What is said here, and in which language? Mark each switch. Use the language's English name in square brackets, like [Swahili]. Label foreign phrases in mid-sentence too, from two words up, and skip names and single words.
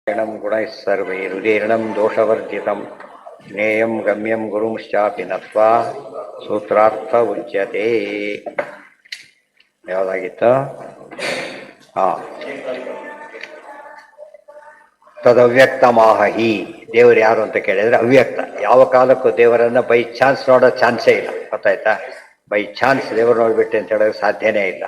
[Sanskrit] गुणैः सर्वैरुदीर्णं दोषवर्जितं ज्ञेयं गम्यं गुरुंश्चापि नत्वा सूत्रार्थ उच्यते. [Kannada] ಯಾವುದಾಗಿತ್ತು? ತದವ್ಯಕ್ತಮಾಹಿ. ದೇವರು ಯಾರು ಅಂತ ಕೇಳಿದ್ರೆ ಅವ್ಯಕ್ತ. ಯಾವ ಕಾಲಕ್ಕೂ ದೇವರನ್ನ [English] by chance [Kannada] ನೋಡೋ ಚಾನ್ಸೇ ಇಲ್ಲ. ಗೊತ್ತಾಯ್ತಾ? [English] by chance [Kannada] ದೇವರು ನೋಡ್ಬಿಟ್ಟೆ ಅಂತ ಹೇಳೋಕೆ ಸಾಧ್ಯನೇ ಇಲ್ಲ.